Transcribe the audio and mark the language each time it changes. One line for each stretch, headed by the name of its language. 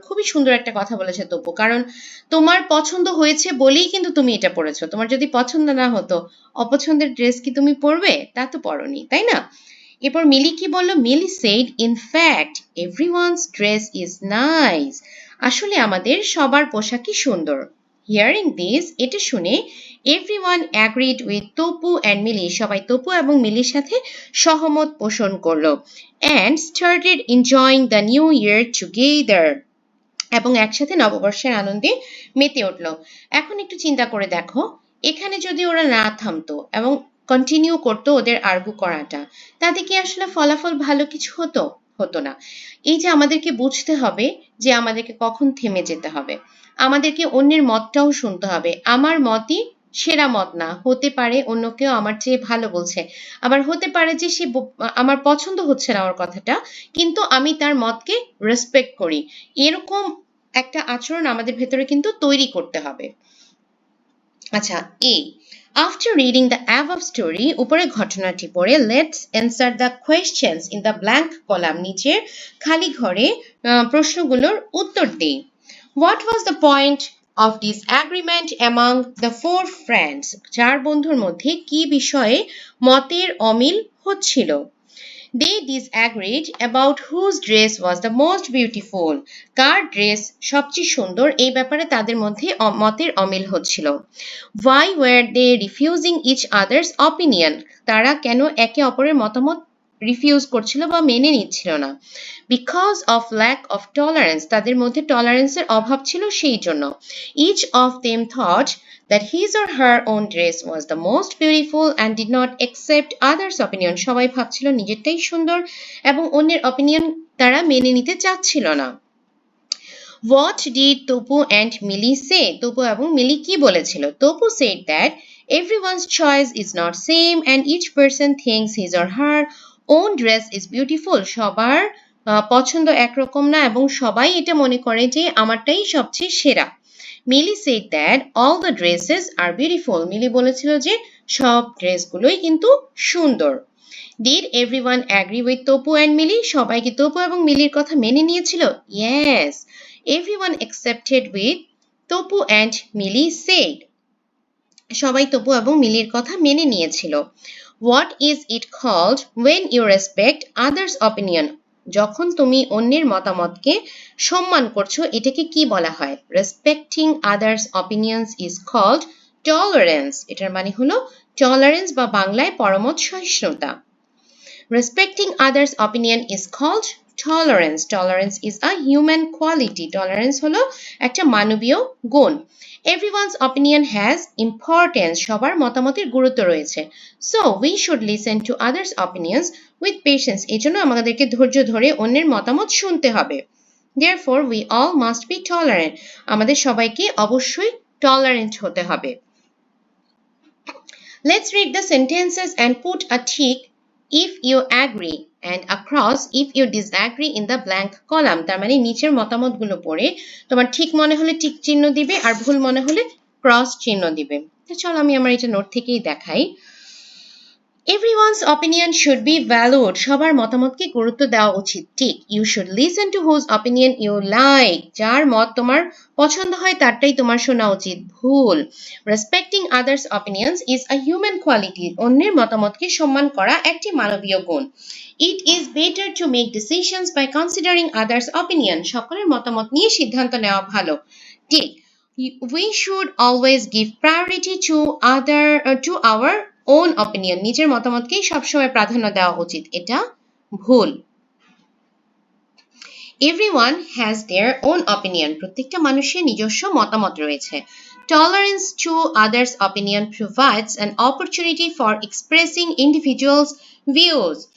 Bangla: খুবই সুন্দর একটা কথা বলেছে তপু, কারণ তোমার পছন্দ হয়েছে বলেই কিন্তু তুমি এটা পরেছো। তোমার যদি পছন্দ না হতো, অপছন্দের ড্রেস কি তুমি পরবে? তা তো পরনি, তাই না? এরপর মিলি কি বলল?
English: Mili said, in fact, everyone's dress is nice.
Bangla: আসলে আমাদের সবার পোশাকই সুন্দর।
English: Hearing this,
Bangla: এটা শুনে,
English: everyone agreed with Topu and Mili.
Bangla: সবাই তপু এবং মিলির সাথে সহমত পোষণ করলো।
English: And started enjoying the new year together.
Bangla: এবং একসাথে নববর্ষের আনন্দে মেতে উঠলো। এখন একটু চিন্তা করে দেখো, এখানে যদি ওরা না থামতো এবং কন্টিনিউ করতো ওদের আর্গু করাটা, তাতে কি আসলে ফলাফল ভালো কিছু হতো? হতো না। এই যে আমাদেরকে বুঝতে হবে যে আমাদেরকে কখন থেমে যেতে হবে, আমাদেরকে অন্যের মতটাও শুনতে হবে। আমার মতই সেরা মত না, হতে পারে অন্য কেউ আমার চেয়ে ভালো বলছে, আবার হতে পারে যে সে আমার পছন্দ হচ্ছে না ওর কথাটা, কিন্তু আমি তার মতকে রেসপেক্ট করি। এরকম একটা আচরণ আমাদের ভেতরে কিন্তু তৈরি করতে হবে।
English: আচ্ছা, after reading the above story,
Bangla: উপরে ঘটনাটি পড়ে,
English: let's answer the questions in the blank column.
Bangla: নিচের খালি ঘরে প্রশ্নগুলোর উত্তর দিই।
English: What was the point of disagreement among the 4 friends?
Bangla: 4 বন্ধুর মধ্যে কি বিষয়ে মতের অমিল হচ্ছিল?
English: They disagreed about whose dress was the most beautiful.
Bangla: Car dress সবচেয়ে সুন্দর, এই ব্যাপারে তাদের মধ্যে মতের অমিল হচ্ছিল।
English: Why were they refusing each other's opinion?
Bangla: তারা কেন একে অপরের মতামত রিফিউজ করছিল বা মেনে নিচ্ছিল না?
English: Because of lack of tolerance.
Bangla: তাদের মধ্যে টলারেন্সের অভাব ছিল, সেই জন্য।
English: Each of them thought that his or her own dress was the most beautiful and did not accept others' opinion.
Bangla: সবাই ভাবছিল নিজেরটাই সুন্দর এবং অন্যের অপিনিয়ন তারা মেনে নিতে চাচ্ছিল না।
English: What did Topu and Millie say?
Bangla: Topu এবং মিলি কি বলেছিল?
English: Topu said that everyone's choice is not same and each person thinks his or her own dress is beautiful.
Bangla: সবার পছন্দ একরকম না এবং সবাই এটা মনে করে যে আমারটাই সবচেয়ে সেরা।
English: Mili said that all the dresses are beautiful.
Bangla: মিলি বলেছিল যে সব ড্রেসগুলোই কিন্তু সুন্দর।
English: Did everyone agree with Topu and Millie?
Bangla: সবাই কি তপু এবং মিলির কথা মেনে নিয়েছিল?
English: Yes, everyone accepted with Topu and Millie said.
Bangla: সবাই তপু এবং মিলির কথা মেনে নিয়েছিল।
English: What is it called when you respect others' opinion?
Bangla: যখন তুমি অন্যের মতামতকে সম্মান করছো, এটাকে কি বলা হয়?
English: Respecting others' opinions is called
Bangla: tolerance, এটার মানে হলো টলারেন্স বা বাংলায় পরমত সহিষ্ণুতা।
English: Respecting others' opinion is called tolerance. Tolerance is a human quality.
Bangla: Tolerance হলো একটা মানবীয় গুণ।
English: Everyone's opinion has importance.
Bangla: সবার মতামতের গুরুত্ব রয়েছে।
English: So we should listen to others' opinions with patience.
Bangla: এজন্য আমাদেরকে ধৈর্য ধরে অন্যের মতামত শুনতে হবে।
English: Therefore we all must be tolerant.
Bangla: আমাদের সবাইকে অবশ্যই tolerant হতে হবে।
English: Let's read the sentences and put a tick if you agree and a cross if you disagree in the blank column.
Bangla: তার মানে নিচের মতামতগুলো পড়ে তোমার ঠিক মনে হলে টিক চিহ্ন দিবে আর ভুল মনে হলে ক্রস চিহ্ন দিবে। তো চলো আমি আমার এটা নোট থেকেই দেখাই।
English: Everyone's opinion should be valued.
Bangla: সবার মতামতকে গুরুত্ব দেওয়া উচিত। ঠিক।
English: You should listen to whose opinion you like.
Bangla: যার মত তোমার পছন্দ হয় তারটাই তোমার শোনা উচিত। ভুল।
English: Respecting others' opinions is a human quality.
Bangla: অন্যের মতামতকে সম্মান করা একটি মানবীয় গুণ।
English: It is better to make decisions by considering others' opinion.
Bangla: সকলের মতামত নিয়ে সিদ্ধান্ত নেওয়া ভালো। ঠিক।
English: We should always give priority to our own opinion.
Bangla: নিজের মতামতকেই সবসময় প্রাধান্য দেওয়া উচিত। এটা ভুল।
English: Everyone has their own opinion.
Bangla: প্রত্যেকটা মানুষের নিজস্ব মতামত রয়েছে।
English: Tolerance to others' opinion provides an opportunity for expressing individuals' views.